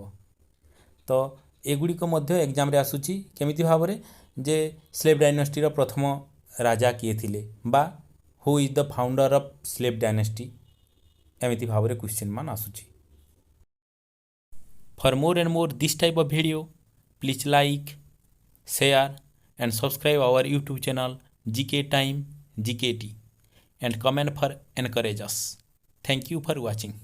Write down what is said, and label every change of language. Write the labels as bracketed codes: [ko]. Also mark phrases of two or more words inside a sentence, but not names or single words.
[or] ତ ଏଗୁଡ଼ିକ ମଧ୍ୟ ଏକ୍ଜାମରେ ଆସୁଛି କେମିତି ଭାବରେ ଯେ [en] slave dynasty [or] ପ୍ରଥମ ରାଜା କିଏ ଥିଲେ ବା [en] who is the founder of slave dynasty [or] ଏମିତି ଭାବରେ କ୍ୱେଶ୍ଚିନ୍ ମାନ ଆସୁଛି। [en] for more and more this type of video please like share and subscribe our YouTube channel GK Time GKT and comment for encourage us. Thank you for watching.